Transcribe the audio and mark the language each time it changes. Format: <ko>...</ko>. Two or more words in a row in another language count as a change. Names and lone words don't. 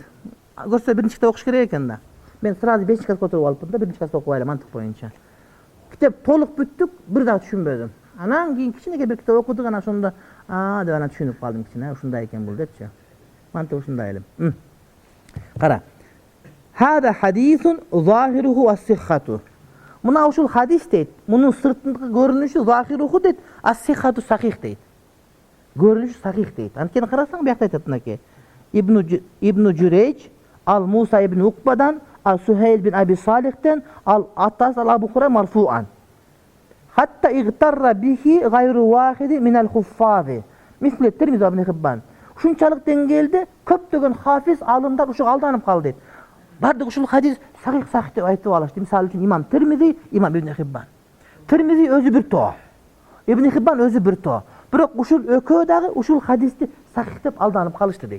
<ky>Көрсө биринчи китеп окуш керек экен да. Мен сразу 5 класска отуруп алыппын да, биринчи класста окубайлы мантык боюнча. Китеп толук бүттүк, бир дагы түшүнбөдүм. Анан кийин кичинекей бир китеп окудук, анан ошондо деп анан түшүнүп калдым кичине, ушундай экен бул депчи. Мантык ушундай элем. Кара.</ky> <ar>هذا حديث ظاهره الصحة.</ar> <ky>Мына ушул хадис дейт. Мунун сыртындагы көрүнүшү захируху дейт, ас-сиххату сахих дейт. Көрүнүшү сахих дейт. Анткени карасаң биякта айтат мынакей. Ибн Журейж ал Муса ибн Укбадан, ал Сухейл бин Аби Салихтен, ал Атас ал Абу Хурайра марфуан.</ky> <ar>حتى اغتر به غير واحد من الحفاظ. مثل الترمذي ابن حبان.</ar> <ky>Ушунчалык деңгээлде көптөгөн хафиз алымдар ушуга алданып калды дейт. Бардык ушул хадис сахих деп айтып алышты. Мисалы үчүн имам Тирмизи, имам Ибн Хиббан. Тирмизи өзү бир тоо. Ибн Хиббан өзү бир тоо. Бирок ушул экөө дагы ушул хадисти сахих деп алданып калышты дейт.</ky>